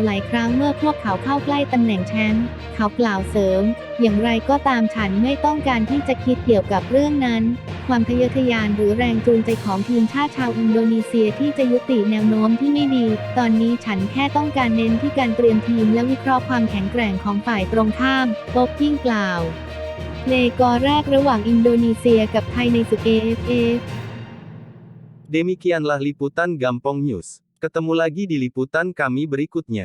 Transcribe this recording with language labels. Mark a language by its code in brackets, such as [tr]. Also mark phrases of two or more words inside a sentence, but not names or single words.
[th] หลายครั้งเมื่อพวกเขาเข้าใกล้ตำแหน่งแชมป์เขากล่าวเสริมอย่างไรก็ตามฉันไม่ต้องการที่จะคิดเกี่ยวกับเรื่องนั้นความทะเยอทะยานหรือแรงจูงใจของทีมชาติชาวอินโดนีเซียที่จะยุติแนวโน้มที่ไม่ดีตอนนี้ฉันแค่ต้องการเน้นที่การเตรียมทีมและวิเคราะห์ความแข็งแกร่งของฝ่ายตรงข้ามโป๊ปกิ้งกล่าวเลกอแรกระหว่างอินโดนีเซียกับไทยในศึก AFF [id] Demikianlah liputan Gampong News. Ketemu lagi di liputan kami berikutnya.